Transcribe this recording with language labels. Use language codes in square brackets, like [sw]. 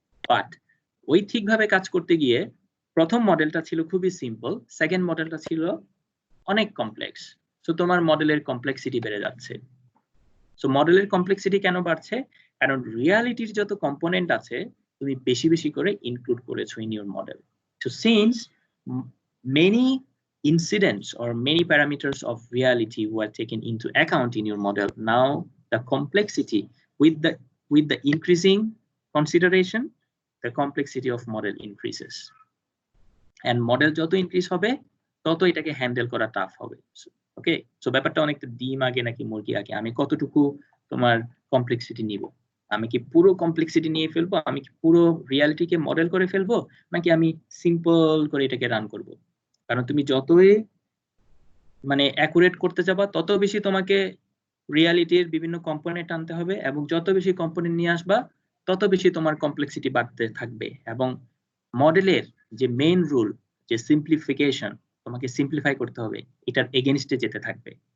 [bn] But ওই ঠিকভাবে কাজ করতে গিয়ে প্রথম মডেলটা ছিল খুবই সিম্পল, সেকেন্ড মডেলটা ছিল অনেক কমপ্লেক্স। সো তোমার মডেলের কমপ্লেক্সিটি বেড়ে যাচ্ছে। সো মডেলের কমপ্লেক্সিটি কেন বাড়ছে? কারণ রিয়ালিটির যত কম্পোনেন্ট আছে তুমি বেশি বেশি করে ইনক্লুড করেছো [en] In your model. So since many incidents or many parameters of reality were taken into account in your model, now the complexity with the increasing consideration, the complexity of model increases, and [bn] model যত increase হবে তত এটাকে handle করা tough হবে। ওকে, so ব্যাপারটা অনেকটা ডিম আগে নাকি মুরগি আগে, আমি কতটুকু তোমার কমপ্লেক্সিটি নিব, আমি কি পুরো কমপ্লেক্সিটি নিয়ে ফেলবো, আমি কি পুরো রিয়ালিটিকে মডেল করে ফেলবো, নাকি আমি সিম্পল করে এটাকে রান করব? কারণ তুমি যতই মানে অ্যাকুরেট করতে যাবা তত বেশি তোমাকে রিয়ালিটির বিভিন্ন কম্পোনেন্ট আনতে হবে, এবং যত বেশি কম্পোনেন্ট নিয়ে আসবা তত বেশি তোমার কমপ্লেক্সিটি বাড়তে থাকবে, এবং মডেলের যে মেইন রুল যে সিম্পলিফিকেশন, তোমাকে সিম্পলিফাই করতে হবে, এটার এগেইনস্টে যেতে থাকবে।